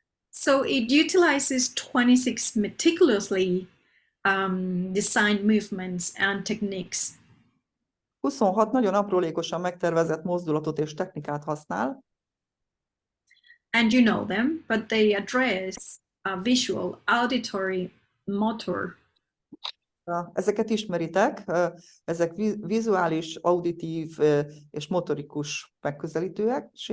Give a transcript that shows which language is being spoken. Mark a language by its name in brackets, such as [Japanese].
[English] So it utilizes 26 meticulously designed movements and techniques. [Hungarian] 26 nagyon aprólékosan megtervezett mozdulatot és technikát használ, [English] And you know them, but they address visual, auditory, motor, [Hungarian] ezeket ismeritek, ezek vizuális, auditív és motorikus megközelítésűek,